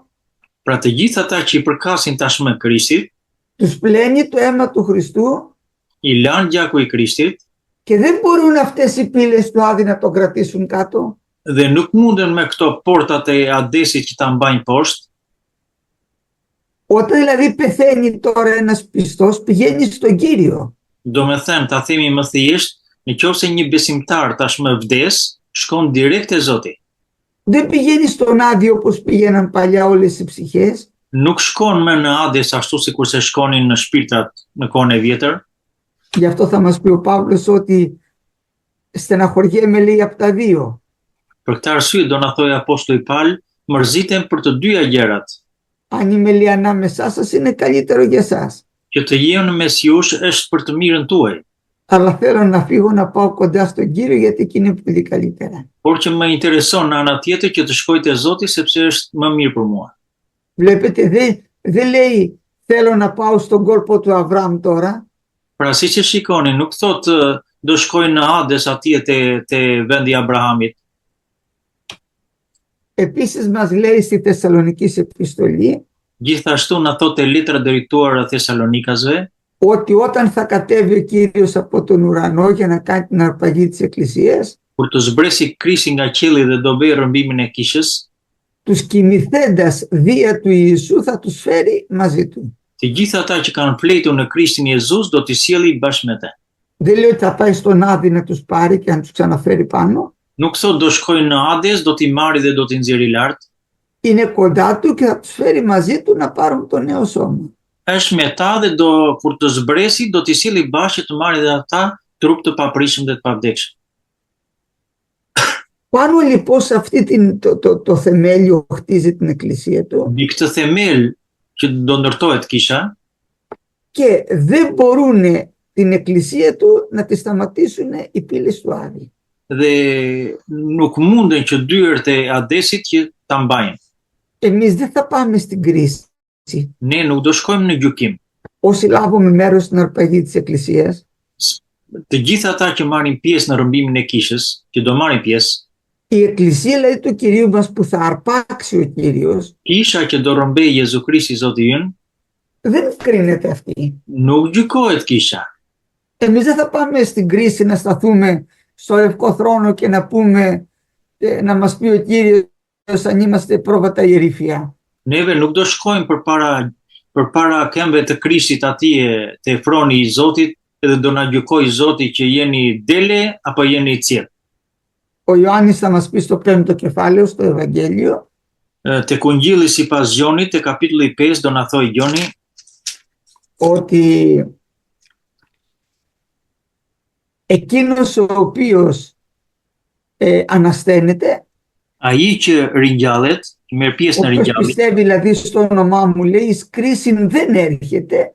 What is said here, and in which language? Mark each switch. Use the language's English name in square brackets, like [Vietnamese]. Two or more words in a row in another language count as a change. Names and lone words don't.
[Albanian] Pra të gjithë ata që i përkasin tashmë Krishtit, [Greek] τους πλένει το αίμα του Χριστού [Albanian] i lanë gjaku i Krishtit [Greek] και δεν μπορούν αυτές οι πύλες του Άδη να τον κρατήσουν κάτω. [Albanian] dhe nuk munden me këto portat e Hadesit që ta mbajnë poshtë. [Greek] Όταν δηλαδή πεθαίνει τώρα ένας πιστός, πηγαίνει στον Κύριο. [Albanian] Do me thënë, ta themi më thjesht, në qoftë se një besimtar tashmë vdes, shkon direkt te Zoti. [Greek] Δεν πηγαίνει στον Άδη όπως πήγαιναν παλιά όλες οι ψυχές. [Albanian] nuk shkon më në Hades ashtu si kurse shkonin në shpirtrat në kohën e vjetër. [Greek] Γι' αυτό θα μας πει ο Παύλος ότι στεναχωριέμαι, λέει, από τα δύο. [Albanian] Për këtë arsye do na thojë apostulli Paul, mërzitem për të dyja gjërat. [Greek] Αν είμαι, λέει, ανάμεσά σας, είναι καλύτερο για εσάς. [Albanian] Që të jem mes jush është për të mirën tuaj. [Greek] Αλλά θέλω να φύγω να πάω κοντά στον Κύριο, γιατί εκεί είναι πολύ καλύτερα. [Albanian] Por që më intereson në ana tjetër që të shkoj te Zoti sepse është më mirë për mua. [Greek] Βλέπετε, δεν λέει θέλω να πάω στον κόλπο του Αβραάμ τώρα. [Albanian] Pra siç e shikoni, nuk thotë do shkoj në Hades atje te vendi i Abrahamit. [Greek] Επίσης μας λέει στη Θεσσαλονικής επιστολή [Albanian] Gjithashtu na thotë letra drejtuara Thessalonikasve [Greek] ότι όταν θα κατέβει ο Κύριος από τον ουρανό για να κάνει την αρπαγή της Εκκλησίας, [Albanian] kur të zbresi Krishti nga qielli dhe do bëjë rrëmbimin e kishës, [Greek] τους κοιμηθέντας δια του Ιησού θα τους φέρει μαζί του. [Albanian] të gjithë ata që kanë fletur në Krishtin Jezus do t'i sjellë bashkë me te. [Greek] Δεν λέει ότι θα πάει στον Άδη να τους πάρει και να τους ξαναφέρει πάνω. [Albanian] Nuk thot do shkojnë në Hades, do t'i marrë dhe do t'i nxjerrë lart. [Greek] Είναι κοντά του και θα τους φέρει μαζί του να πάρουν το νέο σώμα. [Albanian] Është me ta dhe kur të zbresi do t'i sjellë bashkë të marrë dhe ata trup të paprishëm dhe të pavdekshëm. [Greek] Πάνω λοιπόν σε αυτή το θεμέλιο χτίζει την εκκλησία του. [Albanian] Mbi këtë themel që do ndërtohet kisha, [Greek] και δεν μπορούν την εκκλησία του να τη σταματήσουν οι πύλες του Άδη. [Albanian] dhe nuk munden që dyert e Hadesit që ta mbajnë. [Greek] Εμείς δεν θα πάμε στην κρίση. [Albanian] Ne nuk do shkojmë në gjykim. [Greek] Όσοι λάβουμε μέρος στην αρπαγή της εκκλησίας, [Albanian] Të gjithë ata që marrin pjesë në rrëmbimin e kishës, që do marrin pjesë, [Greek] η εκκλησία δηλαδή του Κυρίου μας που θα αρπάξει ο Κύριος, [Albanian] kisha që do rrëmbej Jezu Krishti Zoti ynë, [Greek] δεν κρίνεται αυτή. [Albanian] nuk gjykohet kisha. [Greek] Εμείς δεν θα πάμε στην κρίση να σταθούμε στο Λευκό Θρόνο και να πούμε, να μας πει ο Κύριος αν είμαστε πρόβατα ή ερήφια. [Albanian] Neve nuk do shkojmë përpara këmbëve të Krishtit atje te froni i Zotit edhe do na gjykojë Zoti që jeni dele apo jeni i qetë. [Greek] Ο Ιωάννης θα μας πει στο 5ο κεφάλαιο, στο Ευαγγέλιο, [Albanian] Tek Ungjilli sipas Gjonit, te kapitulli 5 do na thojë Gjoni [Greek] ότι εκείνος ο οποίος ανασθένεται, [Albanian] ai që ringjallet, që merr pjesë në [Greek] όποιος [Albanian] ringjallit, [Greek] πιστεύει δηλαδή στο όνομά μου, λέει, εις κρίση δεν έρχεται,